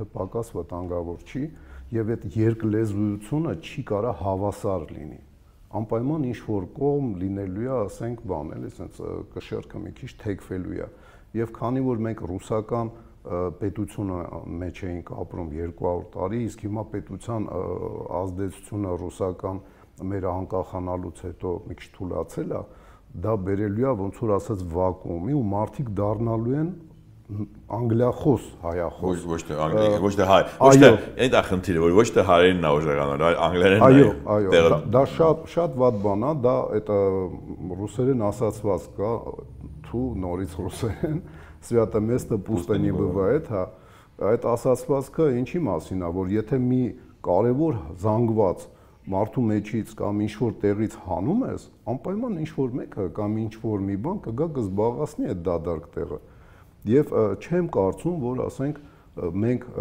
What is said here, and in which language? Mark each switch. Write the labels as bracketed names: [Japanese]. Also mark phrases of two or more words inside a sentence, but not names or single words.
[Armenian] պակաս վտանգավոր չի եւ այդ երկլեզվությունը չի կարա հավասար լինի։ Անպայման ինչ որ կողմ լինելու է, ասենք, բան, էլի, ասենց կշեռքը մի քիչ թեքվելու է։ Եվ քանի որ մենք ռուսական պետությունը մեջ էինք ապրում 200 տարի, իսկ հիմա պետության ազդեցությունը ռուսական մեր անկախանալուց հետո մի քիչ թուլացել է, դա բերելու է ոնց որ ասած վակուումի ու մարդիկ դառնալու են անգլիախոս, հայախոս։ Ոչ թե հայ, ոչ թե այդ է խնդիրը, որ ոչ թե հայերենն է ուժեղանալ, այլ անգլերենն է։ Այո, դա շատ վատ բան է, դա այդ ռուսերեն ասացված կա, թու նորից ռուսերեն, [Russian] Свято место пусто не бывает, [Armenian] հա, այդ ասացվածքը ինչի մասին է, որ եթե մի կարևոր զանգված մարդու մեջից կամ ինչ-որ տեղից հանում ես, անպայման ինչ-որ մեկը կամ ինչ-որ մի բան կգա կզբաղացնի այդ դադարք տեղը։ Եվ չեմ կարծում, որ ասենք մենք